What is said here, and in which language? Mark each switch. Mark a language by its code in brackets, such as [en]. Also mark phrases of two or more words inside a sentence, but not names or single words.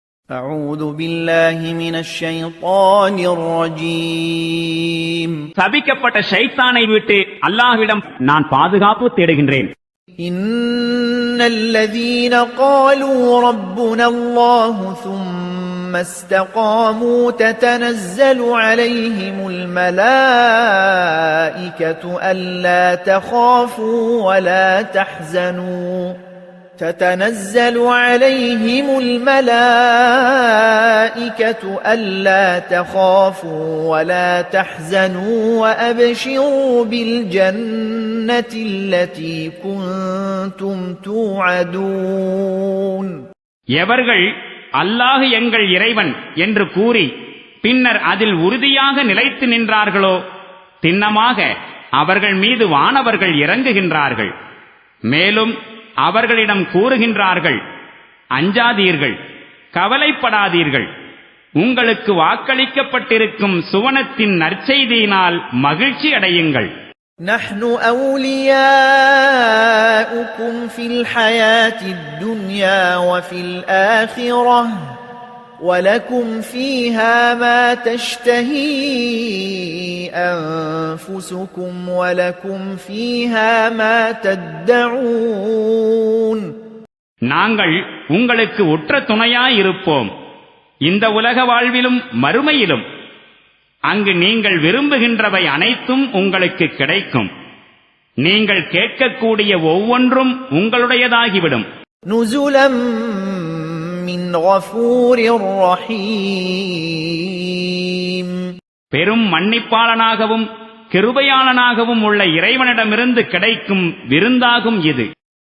[ar] أعوذ بالله من الشيطان الرجيم [ta] சபிக்கப்பட்ட ஷைத்தானை விட்டு அல்லாஹ்விடம் நான் பாதுகாப்பு தேடுகின்றேன். [ar] إن الذين قالوا ربنا الله ثم استقاموا تتنزل عليهم الملائكة ألا تخافوا ولا تحزنوا تتنزل عليهم الملائكة ألا تخافوا ولا تحزنوا وأبشروا بالجنة التي كنتم توعدون. [ta] எவர்கள் அல்லாஹ் எங்கள் இறைவன் என்று கூறி பின்னர் அதில் உறுதியாக நிலைத்து நின்றார்களோ திண்ணமாக அவர்கள் மீது வானவர்கள் இறங்குகின்றார்கள். மேலும் அவர்களிடம் கூறுகின்றார்கள், அஞ்சாதீர்கள், கவலைப்படாதீர்கள், உங்களுக்கு வாக்களிக்கப்பட்டிருக்கும் சுவனத்தின் நற்செய்தியினால் மகிழ்ச்சி அடையுங்கள். [ar] نحن أولياؤكم في الحياة الدنيا وفي الآخرة ولكم فيها ما تشتهي أنفسكم ولكم فيها ما تدعون. [ta] நாங்கள் உங்களுக்கு உற்ற துணையாயிருப்போம் இந்த உலக வாழ்விலும் மறுமையிலும். அங்கு நீங்கள் விரும்புகின்றவை அனைத்தும் உங்களுக்கு கிடைக்கும். நீங்கள் கேட்கக்கூடிய ஒவ்வொன்றும் உங்களுடையதாகிவிடும். [ar] نزلا من غفور رحيم. [ta] பெரும் மன்னிப்பாளனாகவும் கிருபையாளனாகவும் உள்ள இறைவனிடமிருந்து கிடைக்கும் விருந்தாகும் இது.